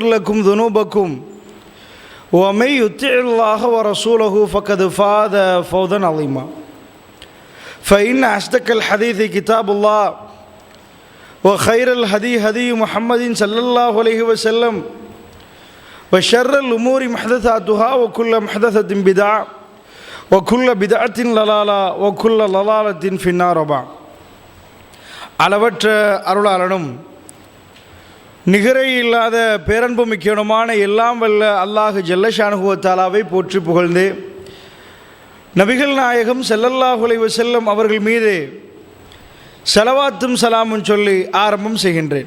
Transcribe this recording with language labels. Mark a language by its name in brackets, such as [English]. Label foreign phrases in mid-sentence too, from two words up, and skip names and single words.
[Arabic] لكم ذنوبكم ومن يطع الله ورسوله فقد فاز فوزا عظيما فإن أصدق الحديث كتاب الله وخير الهدي هدي محمد صلى الله عليه وسلم وشر الأمور محدثاتها وكل محدثة بدعة وكل بدعة ضلالة وكل ضلالة في النار [Tamil] அளவற்ற அருளாளனும் நிகரை இல்லாத பேரன்பு மிக்கணுமான எல்லாம் வல்ல [Arabic] الله جل شأنه وتعالى [Tamil] போற்றி புகழ்ந்து நபிகள் நாயகம் [Arabic] صلى الله عليه وسلم [Tamil] அவர்கள் மீது ஸலவாத்தும் சலாமும் சொல்லி ஆரம்பம் செய்கின்றேன்.